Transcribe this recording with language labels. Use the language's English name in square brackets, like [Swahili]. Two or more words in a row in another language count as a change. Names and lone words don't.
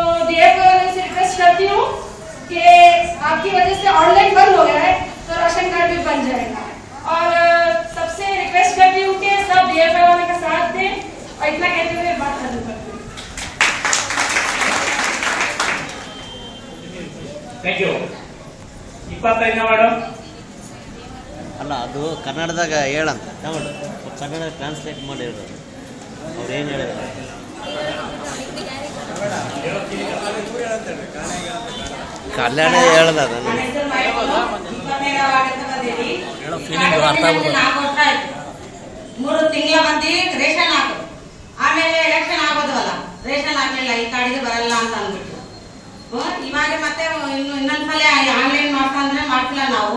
[Hindi] DFO से रिक्वेस्ट करती हूँ कि आपकी वजह से ऑनलाइन बंद हो गया है तो राशन कार्ड भी बन जाएगा। और सबसे रिक्वेस्ट करती हूँ कि सब DFO वाले का साथ दें और इतना कहते हुए बात खत्म करती हूँ। [English] Thank you. [Kannada] 25 ಮೇಡಮ್ ಅಲ್ಲ ಅದು ಕನ್ನಡದಾಗ ಹೇಳಂತ ಕನ್ನಡ ಟ್ರಾನ್ಸ್ಲೇಟ್ ಮಾಡಿರೋದು ಅವ್ರು ಏನು ಹೇಳಿದ್ರು ಕನ್ನಡ ಹೇಳ್ದ ಮೂರು ತಿಂಗಳ ಮಂದಿ ರೇಷನ್ ಹಾಕೋದು, ಆಮೇಲೆ ಎಲೆಕ್ಷನ್ ಆಗೋದವಲ್ಲ, ರೇಷನ್ ಆಗ್ಲಿಲ್ಲ, ಈ ಕಾರ್ಡಿಗೆ ಬರಲ್ಲ ಅಂತ ಅಂದ್ಬಿಟ್ಟು ಇವಾಗ ಮತ್ತೆ ಇನ್ನೊಂದ್ಸಲ ಆನ್ಲೈನ್ ಮಾಡ್ತಂದ್ರೆ ಮಾಡ್ತಿಲ್ಲ ನಾವು.